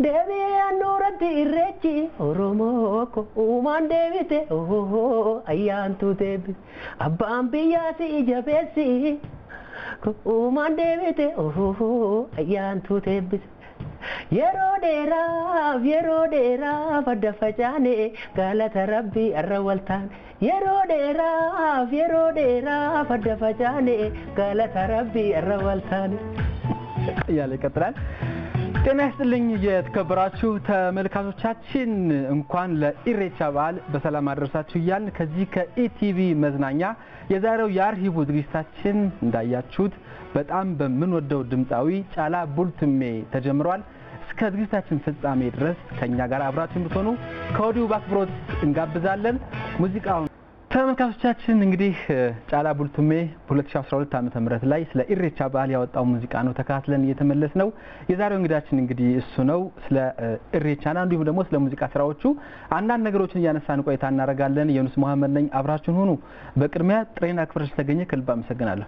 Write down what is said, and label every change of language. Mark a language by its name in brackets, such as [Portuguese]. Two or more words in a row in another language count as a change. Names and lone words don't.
[Oromo] deebi'ee annuuratti irreechi oromoo ko uumaan deebite ayyaantu deebi abbaan biyyaa si jabeessi uumaan deebite ayyaantu deebite yeroo dheeraaf adda facaane galata rabbii arra waltaan yeroo dheeraaf adda facaane galata rabbii arra waltaan [Amharic] ያለ ይቀጥላል። ጤና ይስጥልኝ የተከበራችሁ ተመልካቾቻችን እንኳን ለኢሬቻ በዓል በሰላም አደረሳችሁ እያልን ከዚህ ከኢቲቪ መዝናኛ የዛሬው የአርሂቡ ዝግጅታችን እንዳያችሁት በጣም በምንወደው ድምጻዊ ጫላ ቡልቱሜ ተጀምሯል። እስከ ዝግጅታችን ፍጻሜ ድረስ ከኛ ጋር አብራችሁ እንድትሆኑ ከወዲሁ በአክብሮት እንጋብዛለን። ሙዚቃው ተመልካቾቻችን እንግዲህ ጫላ ቡልቱሜ በ2012 ዓ.ም ላይ ስለ ኢሬቻ በዓል ያወጣው ሙዚቃ ነው ተካትለን እየተመለስ ነው። የዛሬው እንግዳችን እንግዲህ እሱ ነው። ስለ ኢሬቻና እንዲሁም ደግሞ ስለ ሙዚቃ ስራዎቹ አንዳንድ ነገሮችን እያነሳን ቆይታ እናደርጋለን። የኑስ መሐመድ ነኝ፣ አብራችሁን ሁኑ። በቅድሚያ ጥሬና ክብረሽ ተገኘ ከልብ አመሰግናለሁ።